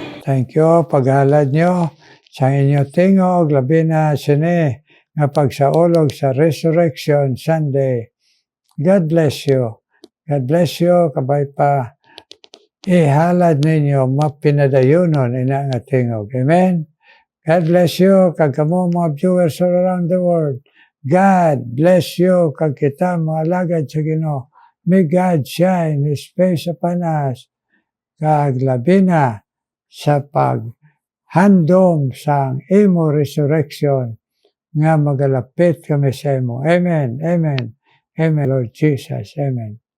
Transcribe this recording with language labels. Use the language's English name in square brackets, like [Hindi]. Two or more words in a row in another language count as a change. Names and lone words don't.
[English] Thank you, [Hiligaynon] paghalad nyo sa inyo tingog, labi na sini, nga pagsaulog sa Resurrection Sunday. [English] God bless you. God bless you, [Hiligaynon] kabay pa ihalad ninyo mapinadayunon ina nga tingog. [English] Amen? God bless you, [Hiligaynon] kag kamo mga [English] viewers all around the world. God bless you, [Hiligaynon] kag kita mga alagad sa Ginoo. [English] May God shine His face upon us. [Hiligaynon] Kag labi na sa paghandom sa imo resurrection nga magalapit kami sa imo. [English] Amen. Amen. Amen, Lord Jesus. Amen.